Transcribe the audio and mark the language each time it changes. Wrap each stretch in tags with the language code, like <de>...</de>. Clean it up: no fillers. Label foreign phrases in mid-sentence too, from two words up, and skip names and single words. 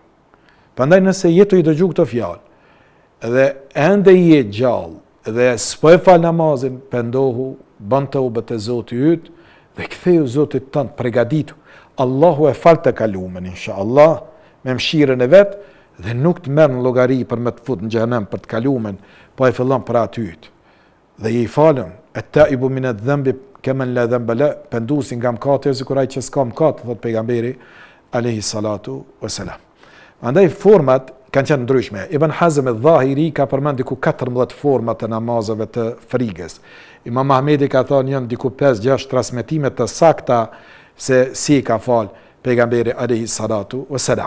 <sq>Prandaj nëse jetu i dëgju këtë fjalë, dhe ende i je gjallë, dhe s'po e fal namazin, pendohu, bën taubat e Zotit yt, dhe ktheu Zotit tënd përgatitu. Allahu e fal të kalumen, inshallah, me mëshirën e vet, dhe nuk të merr në llogari për me të fut në xhenem për të kalumen, po e fillon për aty yt. Dhe je i falën,</sq> <ar>التائب من الذنب كمن لا ذنب له,</ar> <sq>penduesi nga mëkati sikur ai që s'ka mëkat, thot pejgamberi</sq> <ar>عليه الصلاة والسلام.</ar> <sq>Andaj format kanë qenë ndryshme. Ibn Hazm al-Dhahiri ka përmend diku 14 forma të namazeve të frigës. Imam Ahmedi ka thënë janë diku 5-6 transmetime të sakta se si ka fal pejgamberi</sq> <ar>عليه الصلاة والسلام.</ar>